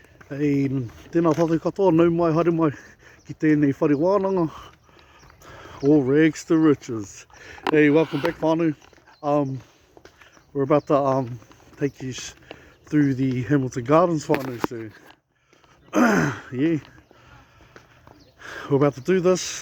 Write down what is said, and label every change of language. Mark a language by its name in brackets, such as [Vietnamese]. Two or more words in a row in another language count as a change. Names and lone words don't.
[Māori] Hei, tēnā tātou katoa, nau mai, haere mai, ki tēnei whare wānanga. [English] All rags to riches. Hey, welcome back, whānau. We're about to take you through the Hamilton Gardens, whānau, so yeah. We're about to do this.